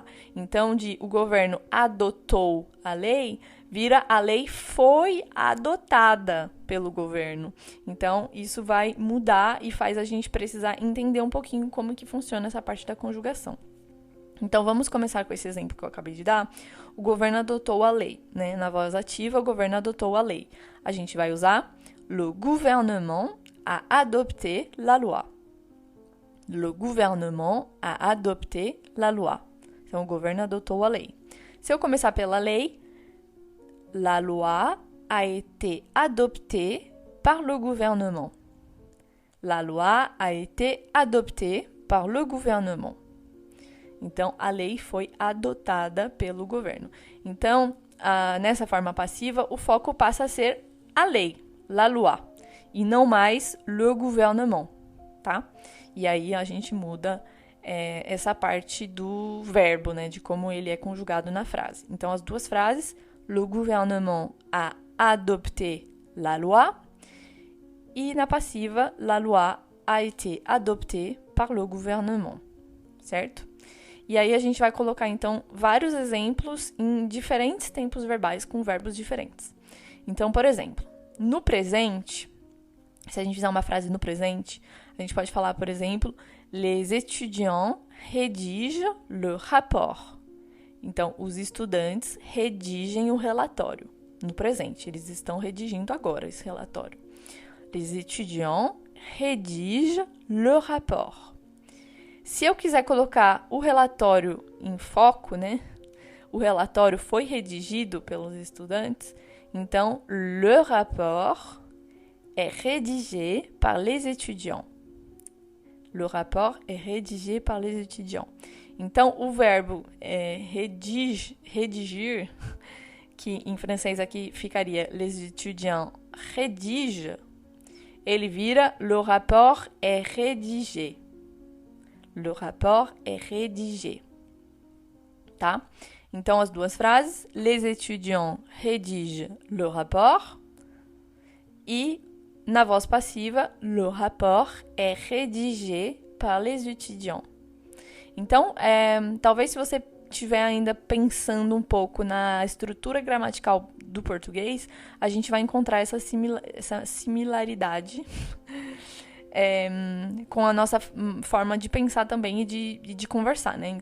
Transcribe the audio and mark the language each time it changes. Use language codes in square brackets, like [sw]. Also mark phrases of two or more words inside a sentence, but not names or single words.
[pt] Então, o governo adotou a lei, vira a lei foi adotada pelo governo. Então, isso vai mudar e faz a gente precisar entender um pouquinho como que funciona essa parte da conjugação. Então, vamos começar com esse exemplo que eu acabei de dar. O governo adotou a lei, né? Na voz ativa, o governo adotou a lei. A gente vai usar [fr] le gouvernement a adopté la loi. Le gouvernement a adopté la loi. [pt] Então, o governo adotou a lei. Se eu começar pela lei, [fr] la loi a été adoptée par le gouvernement. La loi a été adoptée par le gouvernement. [pt] Então, a lei foi adotada pelo governo. Então, nessa forma passiva, o foco passa a ser a lei, [fr] la loi, [pt] e não mais [fr] le gouvernement, [pt] tá? E aí a gente muda essa parte do verbo, né, de como ele é conjugado na frase. Então, as duas frases, [fr] le gouvernement a adopté la loi, [pt] e na passiva, [fr] la loi a été adoptée par le gouvernement, [pt] certo? E aí a gente vai colocar, então, vários exemplos em diferentes tempos verbais com verbos diferentes. Então, por exemplo, no presente, se a gente fizer uma frase no presente, a gente pode falar, por exemplo, [fr] les étudiants rédigent le rapport. [pt] Então, os estudantes redigem o relatório. No presente, eles estão redigindo agora esse relatório. [fr] Les étudiants rédigent le rapport. [pt] Se eu quiser colocar o relatório em foco, né? O relatório foi redigido pelos estudantes, então, [fr] le rapport est rédigé par les étudiants. Le rapport est rédigé par les étudiants. [pt] Então, o verbo rédigir, que em francês aqui ficaria [fr] les étudiants rédigent, [pt] ele vira [fr] le rapport est rédigé. Le rapport est rédigé. [pt] Tá? Então, as duas frases. [fr] Les étudiants rédigent le rapport. [pt] E, na voz passiva, [fr] le rapport est rédigé par les étudiants. [pt] Então, talvez se você estiver ainda pensando um pouco na estrutura gramatical do português, a gente vai encontrar essa similaridade com a nossa forma de pensar também e de conversar, né?